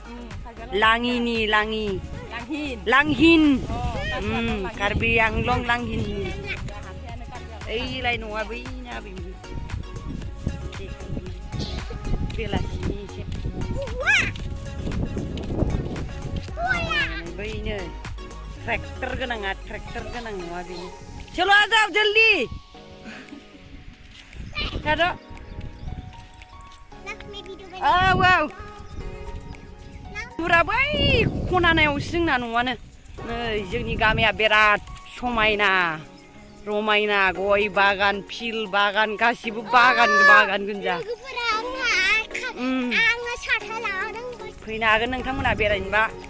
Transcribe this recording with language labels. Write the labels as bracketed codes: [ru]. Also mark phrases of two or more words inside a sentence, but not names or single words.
[brx] लांहिन कार्बि आंलं लांहिननि ओइलाय नङा बैनो आबैनि बेलासिनि एसे बैनो ट्रेक्टर गोनाङा ट्रेक्टर गोनां नङा बेनो [hi] चलो आ जाओ जल्दी चलो [brx] औ पुरा बै खनानायावसो जोंना न'आनो नै जोंनि गामिया बिराद समायना रमायना गय बागान फिल बागान गासिबो बागान गोजा फैनो हागोन नोंथांमोना बेरायनोबा